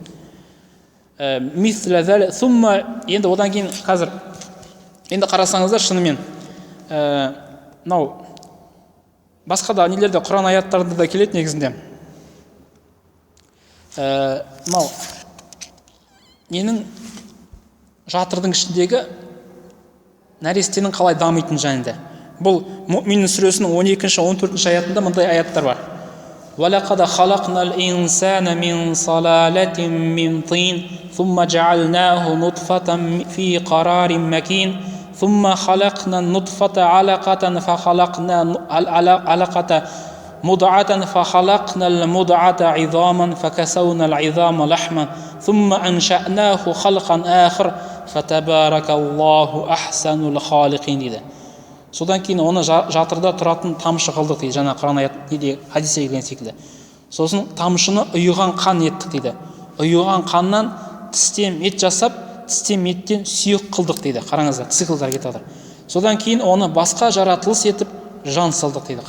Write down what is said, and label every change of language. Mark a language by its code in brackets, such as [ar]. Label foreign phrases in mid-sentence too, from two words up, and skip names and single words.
[kk] Енді одан кейін қазір енді қарасаңыздар шынымен мынау басқа да нелерде Құран аяттарында да келеді негізінде. Мынау ненің жатырдың ішіндегі нәрестенің қалай дамитын жайында. Бұл Мүъмин сүресінің 12-14 аятында мындай аяттар бар. [ar] وَلَقَدْ خَلَقْنَا الْإِنسَانَ مِنْ صَلَالَةٍ مِنْ طِينٍ ثُمَّ جَعَلْنَاهُ نُطْفَةً فِي قَرَارٍ مَكِينٍ ثُمَّ خَلَقْنَا النُّطْفَةَ عَلَقَةً فَخَلَقْنَا عَلَقَةً مُضْغَةً فَخَلَقْنَا الْمُضْغَةَ عِظَامًا فَكَسَوْنَا الْعِظَامَ لَحْمًا ثُمَّ أَنشَأْنَاهُ خَلْقًا آخَرَ فَتَبَارَكَ اللَّهُ أَحْسَنُ الْخَالِقِينَ дейді. [kk] Содан кейін оны жатырда тұратын тамшы қылдық дейді. Жаңа Құран аят неде хадисте келген секілді. Сосын тамшыны ұйыған қан еттік дейді. Ұйыған қаннан тістен ет жасап, тістен еттен сүйек қылдық дейді. Қараңыздар, циклдар кетіп жатыр. Содан кейін оны басқа жаратылыс етіп жан салдық дейді.